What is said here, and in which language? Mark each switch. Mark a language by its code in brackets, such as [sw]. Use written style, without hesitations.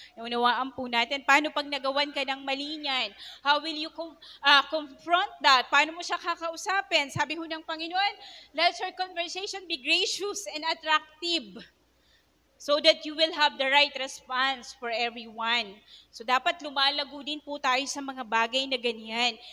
[tl] Naunawaan po natin. Paano pag nagawan ka ng mali niyan? [en] How will you confront that? [tl] Paano mo siya kakausapin? Sabi ho ng Panginoon, [en] let your conversation be gracious and attractive so that you will have the right response for everyone. [tl] So dapat lumalago din po tayo sa mga bagay na ganyan.